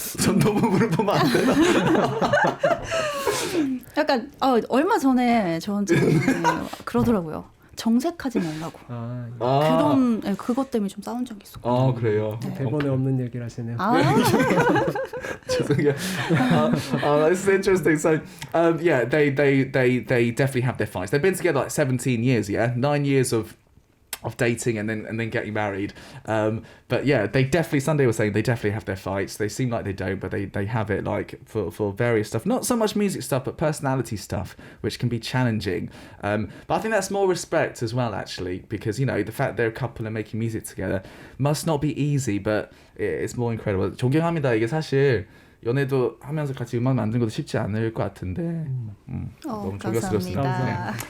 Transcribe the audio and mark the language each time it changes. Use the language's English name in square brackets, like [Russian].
[Korean] 전 너무 물어보면 안 되나? 약간 얼마 전에 저한테 그러더라고요. 정색하지 말라고. 그런 그것 때문에 좀 싸운 적이 있었거든요. 그래요. 네. 대본에 없는 얘기를 하시네요. 죄송해요. [English] This is interesting. So, yeah, they definitely have their fights. They've been together like 17 years, yeah, 9 years of dating and then getting married. But yeah, they definitely, Sunday was saying they definitely have their fights. They seem like they don't, but they have it like for various stuff. Not so much music stuff, but personality stuff, which can be challenging. But I think that's more respect as well, actually, because, you know, the fact they're a couple and making music together must not be easy, but it's more incredible. [Korean] 존경합니다. 이게 사실 연애도 하면서 같이 음악 만드는 것도 쉽지 않을 것 같은데 너무 존경스럽습니다.